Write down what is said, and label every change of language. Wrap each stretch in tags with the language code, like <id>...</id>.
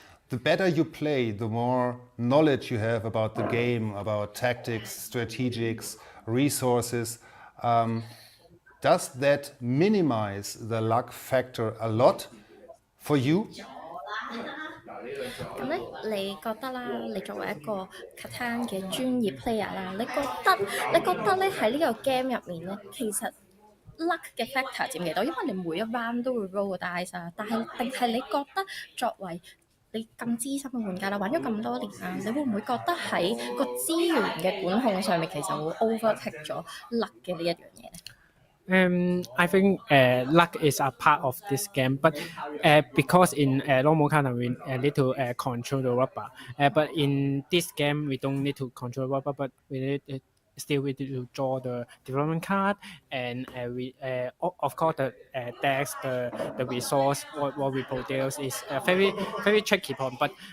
<en>The better you play, the more knowledge you have about the game, about tactics, strategics, resources. Does that minimize the luck factor a lot for you?</en> <yue>咁咧，你覺得啦？你作為一個 Catan 嘅專業 player 啦，你覺得咧喺呢個 game 入面咧，其實 luck 嘅 factor 佔幾多？因為你每一 round 都會 roll 個 dice 啊，但係定係你覺得作為你咁資深嘅玩家啦，玩咗咁多年啦，你會唔會覺得喺個資源嘅管控上面其實會 overtake 咗 luck 嘅呢一樣嘢咧？</yue> <en>I think luck is a part of this game, but because in normal Catan we need to control the rubber, but in this game we don't need to control rubber, but we need still we need to draw the development card, and we of course the decks, the resource what we produce is a very tricky point, but</en>